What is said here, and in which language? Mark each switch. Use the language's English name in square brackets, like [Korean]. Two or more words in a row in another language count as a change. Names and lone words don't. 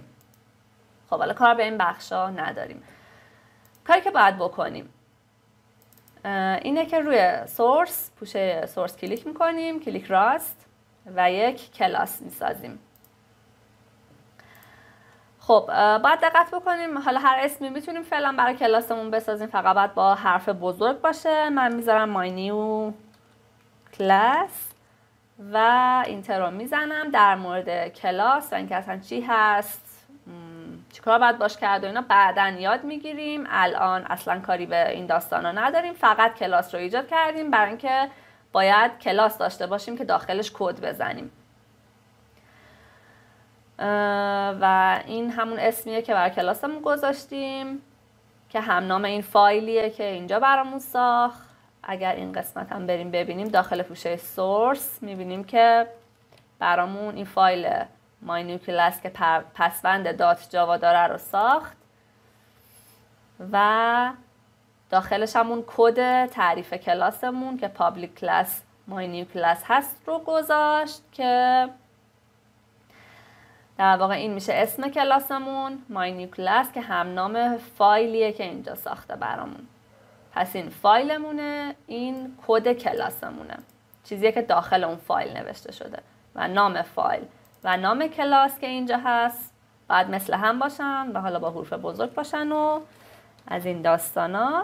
[Persian] خب حالا کار به این بخشا نداریم. کاری که باید بکنیم اینه که روی سورس، پوشه سورس کلیک میکنیم، کلیک راست و یک کلاس میسازیم. خب باید دقت بکنیم، حالا هر اسمی میتونیم فعلا برای کلاسمون بسازیم، فقط باید با حرف بزرگ باشه. من میذارم [English] my new class [Persian] و اینتر رو میزنم. در مورد کلاس و اینکه اصلا چی هست، چیکار باید باش کرد و اینا بعداً یاد میگیریم. الان اصلا کاری به این داستانا نداریم، فقط کلاس رو ایجاد کردیم برای اینکه باید کلاس داشته باشیم که داخلش کد بزنیم. و این همون اسمیه که برای کلاسمون گذاشتیم که هم نام این فایلیه که اینجا برامون ساخت. اگر این قسمت هم بریم ببینیم داخل پوشه سورس، میبینیم که برامون این فایل [English] my new class [Persian] که پسوند دات جاوا داره رو ساخت و داخلش همون کد تعریف کلاسمون که [English] public class my new class [Persian] هست رو گذاشت که در واقع این میشه اسم کلاسمون [English] my new class [Persian] که هم نام فایلیه که اینجا ساخته برامون. پس این فایلمونه، این کد کلاسمونه، چیزیه که داخل اون فایل نوشته شده و نام فایل و نام کلاس که اینجا هست باید مثل هم باشن و حالا با حروف بزرگ باشن و از این داستانا.